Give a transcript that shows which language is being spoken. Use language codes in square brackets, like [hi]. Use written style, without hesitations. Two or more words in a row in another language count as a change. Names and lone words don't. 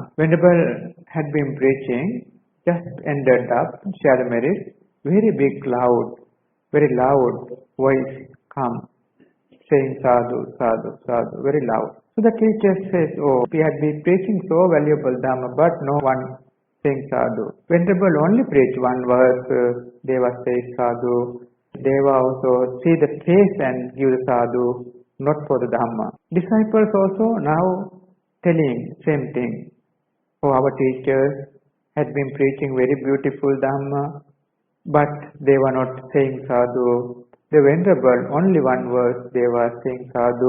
[en] Venerable had been preaching, just ended up, share the merit, very big, very loud voice come, saying [pi] sadhu, sadhu, sadhu, [en] very loud. So the teacher says, "Oh, we had been preaching so valuable Dhamma, but no one saying sadhu." Venerable only preach one verse, Deva says sadhu. Deva also see the face and give the sadhu, not for the Dhamma. Disciples also now telling same thing. Oh, our teachers had been preaching very beautiful Dhamma, but they were not saying sadhu. The Venerable, only one verse, they were saying sadhu.